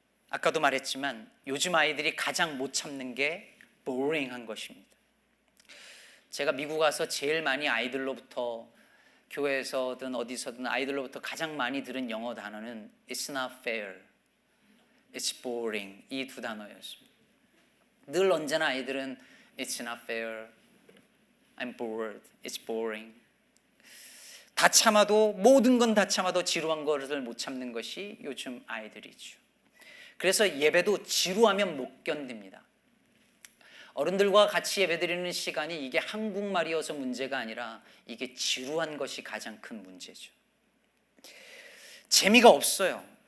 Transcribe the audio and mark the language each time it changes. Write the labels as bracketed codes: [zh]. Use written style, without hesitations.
[ko] 아까도 말했지만 요즘 아이들이 가장 못 참는 게 boring한 것입니다. 제가 미국 와서 제일 많이 아이들로부터, 교회에서든 어디서든 아이들로부터 가장 많이 들은 영어 단어는 [en] It's not fair, It's boring, [ko] 이 두 단어였습니다. 늘 언제나 아이들은 [en] It's not fair, I'm bored, It's boring. [ko] 다 참아도, 모든 건 다 참아도 지루한 것을 못 참는 것이 요즘 아이들이죠. 그래서 예배도 지루하면 못 견딥니다. 어른들과 같이 예배드리는 시간이 이게 한국말이어서 문제가 아니라 이게 지루한 것이 가장 큰 문제죠. 재미가 없어요.